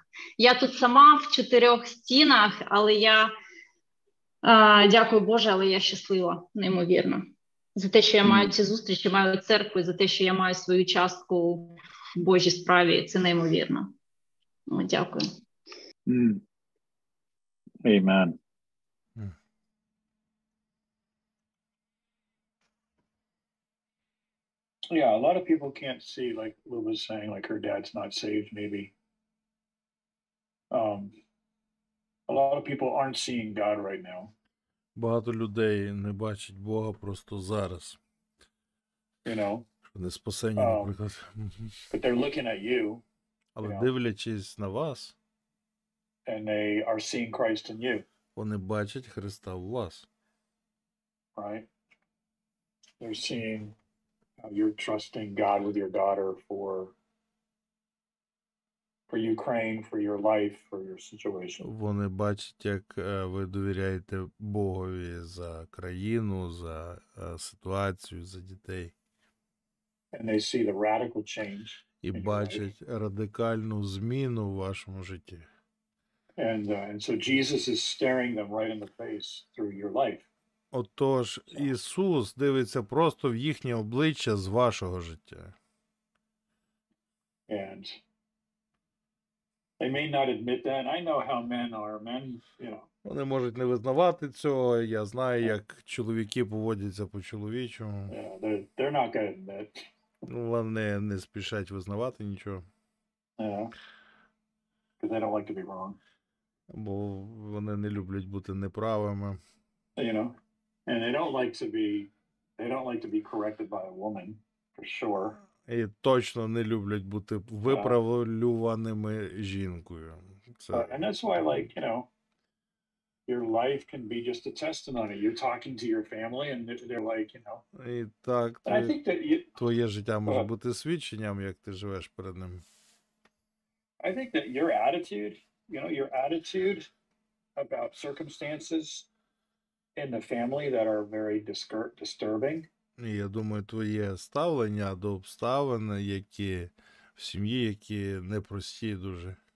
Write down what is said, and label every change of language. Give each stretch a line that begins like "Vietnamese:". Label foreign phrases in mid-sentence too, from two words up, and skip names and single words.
Ukrainian: Я тут сама в 4 стінах, але я, дякую Боже, але я щаслива, неймовірно. За те, що я маю ці зустрічі, маю церкву, за те, що я маю свою частку в Божій справі, це неймовірно. Дякую.
English: Amen. Yeah, a lot of people can't see, like Lou was saying, like her dad's not saved, maybe. A lot of people aren't seeing God right now.
Ukrainian: Багато людей не бачать Бога просто зараз.
English: You know?
Ukrainian: Не спасення, наприклад.
English: But they're looking at you.
Ukrainian: Але дивлячись на вас,
English: and they are seeing Christ in you.
Ukrainian: Вони бачать Христа в вас.
English: Right? They're seeing how you're trusting God with your daughter for Ukraine, for your life, for your situation.
Ukrainian: Вони бачать, як ви довіряєте Богові за країну, за ситуацію, за дітей.
English: And they see the radical change.
Ukrainian: І бачать радикальну зміну в вашому житті.
English: And so Jesus is staring them right in the face through your life.
Ukrainian: Отож, Ісус дивиться просто в їхнє обличчя з вашого життя.
English: And they may not admit that. I know how men are. Men, you know.
Ukrainian: Вони можуть не визнавати цього. Я знаю, як чоловіки поводяться по-чоловічому.
English: Yeah, they're not going to admit.
Ukrainian: Вони не спішать визнавати нічого.
English: Yeah. Because they don't like to be wrong.
Ukrainian: Бо вони не люблять бути неправими.
English: You know, and they don't like to be corrected by a woman, for sure.
Ukrainian: І точно не люблять бути виправлюваними жінкою.
English: And that's why, like, you know, your life can be just a testimony. You're talking to your family and they're like, you know.
Ukrainian: І так,
English: I think that
Ukrainian: твоє життя може бути свідченням, як ти живеш перед ним.
English: I think that your attitude, your attitude about circumstances in the family that are very disturbing.
Ukrainian: І я думаю, твоє ставлення до обставин, які в сім'ї, які непрості дуже.